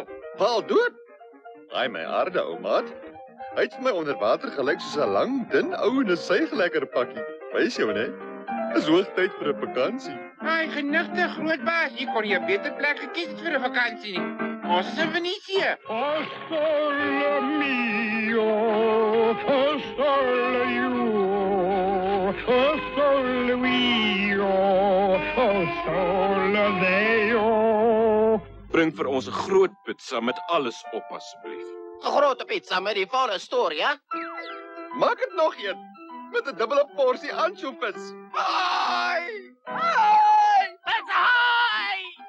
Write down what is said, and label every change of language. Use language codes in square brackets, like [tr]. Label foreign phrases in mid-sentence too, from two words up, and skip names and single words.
[af] Paal dood? Ai, my harde ou maat. Hy het vir my onder water gelyk soos 'n lang, dun ou en 'n suiglekker pakkie. Wys jou, né? Is hoogtyd vir 'n vakansie. Ai, genigte, grootbaas, jy kon nie 'n beter plek gekies het vir 'n vakansie nie. Ons is in Venesië. [it] O sole mio, o sole io, o sole mio, o sole deo. [af] Bring vir ons 'n groot pizza met alles op asseblief. 'n Grote pizza met die volle storie, hè? Maak dit nog een met 'n dubbele porsie ansjovis. Ai! [en] Pizza high!